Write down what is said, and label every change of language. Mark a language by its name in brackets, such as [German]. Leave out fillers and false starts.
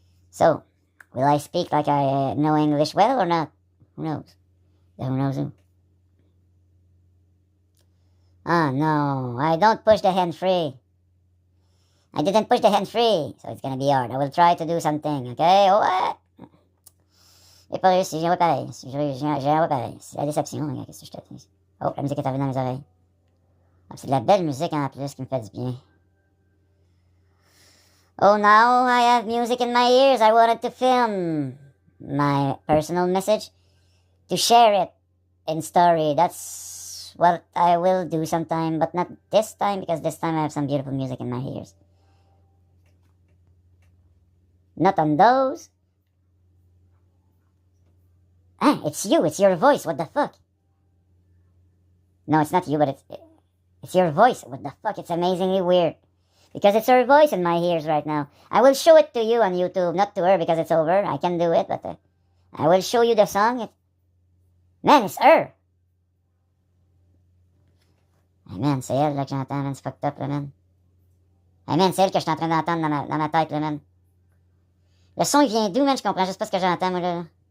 [English] So, will I speak like I know English well or not? Who knows? Who knows who? Oh no, I don't push the hand free. I didn't push the hand free, so it's gonna be hard. I will try to do something, okay? [French] Ouais. J'ai pas réussi, j'ai pareil. J'ai pareil. C'est la déception, regarde, qu'est-ce que je te dis. Oh, la musique est arrivée dans mes oreilles. Ah, c'est de la belle musique en plus qui me fait du bien. [English] Oh, now I have music in my ears. I wanted to film my personal message to share it in story. That's what I will do sometime, but not this time, because this time I have some beautiful music in my ears. Not on those. Ah, it's you. It's your voice. What the fuck? No, it's not you, but it's your voice. What the fuck? It's amazingly weird. Because it's her voice in my ears right now. I will show it to you on YouTube, not to her because it's over. I can do it, but I will show you the song. Man, it's her. [French] Hey man, c'est elle là, que j'entends, man. C'est fucked up, là, man. Hey man, c'est elle que je suis en train d'entendre dans ma tête, là, man. Le son, il vient d'où, man? Je comprends juste pas ce que j'entends, moi, là.